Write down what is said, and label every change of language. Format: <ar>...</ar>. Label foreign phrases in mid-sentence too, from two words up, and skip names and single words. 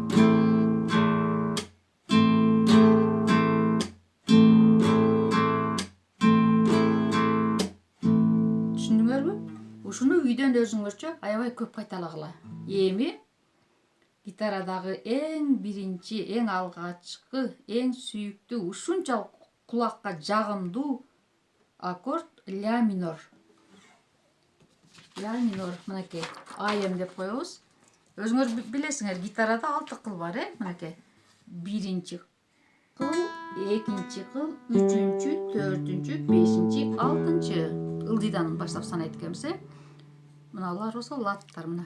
<ky>Түшүндүңөрбү? Ушуну үйдөн өзүңөрчө аябай көп кайталагыла. Эми гитарадагы эң биринчи, эң алгачкы, эң сүйүктүү, ушунчалык кулакка жагымдуу аккорд ля минор. Ля минор, мынакей, АМ деп коебуз. Өзүңөр билесиңер, гитарада 6 кыл бар, мынакей. Биринчи кыл, экинчи кыл, үчүнчү, төртүнчү, бешинчи, алтынчы. Ылдыйдан баштап санайт экенбиз, Мыналар болсо латтар, мына.</ky>